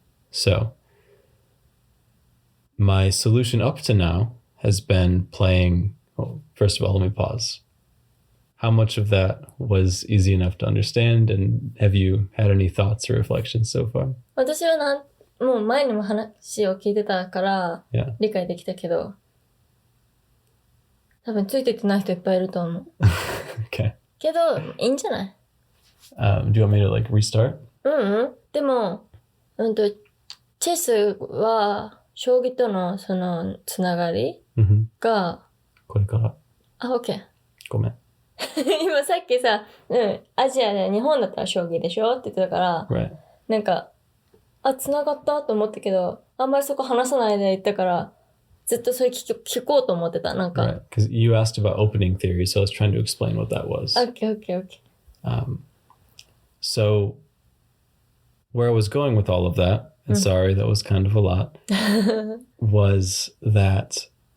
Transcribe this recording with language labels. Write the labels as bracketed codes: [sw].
[en] So my solution up to now has been playing. Well, first of all, let me pause. How much of that was easy enough to understand, and have you had any thoughts or reflections so far? [ja] 私はもう前にも話を聞いてたから理解できたけど、多分ついてってない人いっぱいいると思う。 [en] Okay. [ja] けど、いいんじゃない？ [en] Do you want me to like restart? [ja] でも、チェスは将棋とのそのつながりが、これから。 [en] OK。 [ja] ごめん。今さっきさ、アジアで日本だったら将棋でしょって言ってたから、 [en] Right. [ja] なんか、つながったと思ったけど、あんまりそこ話さないで言ったから、ずっとそれ聞こうと思ってた。なんか。 [en] Right. Because you asked about opening theory, so I was trying to explain what that was. Okay. So where I was going with all of that, and sorry, that was kind of a lot, was that